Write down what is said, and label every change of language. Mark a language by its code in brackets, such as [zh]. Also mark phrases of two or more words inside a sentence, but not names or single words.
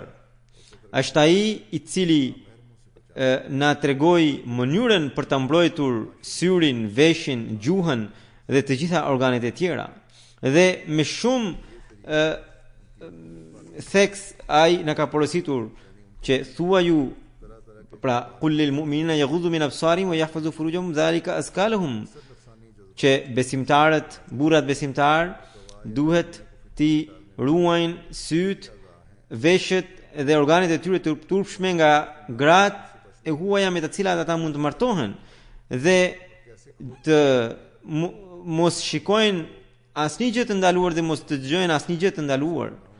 [sq] Është ai i cili na tregoi mënyrën për ta mbrojtur syrin, veshin, gjuhën dhe të gjitha organet e tjera. Dhe me shumë theks ai na ka porositur që thua ju, pra [ar] قل للمؤمنين يغضوا من أبصارهم ويحفظوا فروجهم ذلك أزكى لهم, [sq] që besimtarët, burrat besimtar duhet të ruajnë syt, veshët dhe organet e tyre të turpshme nga gratë e huaja me të cilat ata mund të martohen, dhe të mos shikojnë asnjë gjë të ndaluar dhe mos të dëgjojnë asnjë gjë të ndaluar.